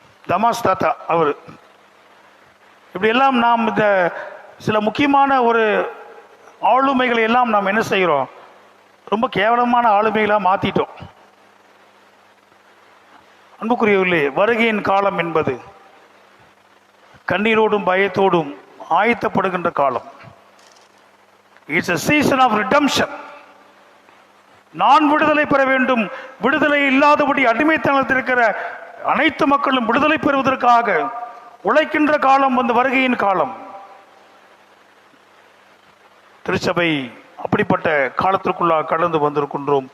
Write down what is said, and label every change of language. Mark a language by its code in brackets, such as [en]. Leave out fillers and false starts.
[ta] தமாஸ் தாத்தா அவர். இப்படியெல்லாம் நாம் இந்த சில முக்கியமான ஒரு ஆளுமைகளை எல்லாம் நாம் என்ன செய்கிறோம்? ரொம்ப கேவலமான ஆளுமைகளாக மாற்றிட்டோம். அன்புக்குரியவர்களே, வருகையின் காலம் என்பது கண்ணீரோடும் பயத்தோடும் ஆயத்தப்படுகின்ற காலம். [en] It's a season of redemption. [ta] நான் விடுதலை பெற வேண்டும், விடுதலை இல்லாதபடி அடிமைத்தனத்தில் இருக்கிற அனைத்து மக்களும் விடுதலை பெறுவதற்காக உழைக்கின்ற காலம் வந்து வருகையின் காலம். திருச்சபை அப்படிப்பட்ட காலத்திற்குள்ளாக கடந்து வந்திருக்கின்றோம்.